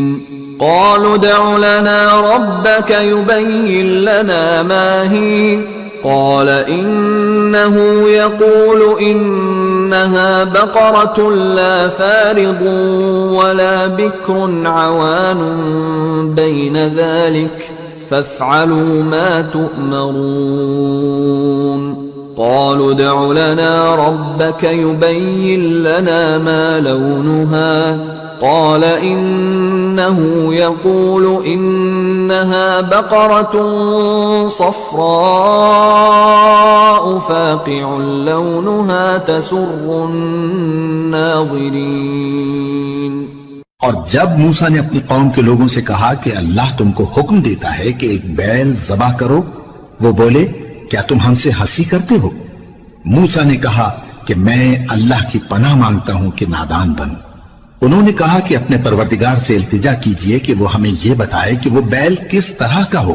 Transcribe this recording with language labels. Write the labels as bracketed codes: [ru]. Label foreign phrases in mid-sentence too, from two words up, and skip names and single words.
[ar] قالوا ادع لنا ربك يبين لنا ما هي قال إنه يقول إنها بقرة لا فارض ولا بكر عوان بين ذلك فافعلوا ما تؤمرون. قالوا ادع لنا ربك يبين لنا ما لونها قال إنه يقول إنها بقرة صفراء فاقع لونها تسر الناظرين. [ur] اور جب موسیٰ نے اپنی قوم کے لوگوں سے کہا کہ اللہ تم کو حکم دیتا ہے کہ ایک بیل ذبح کرو، وہ بولے کیا تم ہم سے ہنسی کرتے ہو? موسیٰ نے کہا کہ میں اللہ کی پناہ مانگتا ہوں کہ نادان بنوں. انہوں نے کہا کہ اپنے پروردگار سے التجا کیجیے کہ وہ ہمیں یہ بتائے کہ وہ بیل کس طرح کا ہو.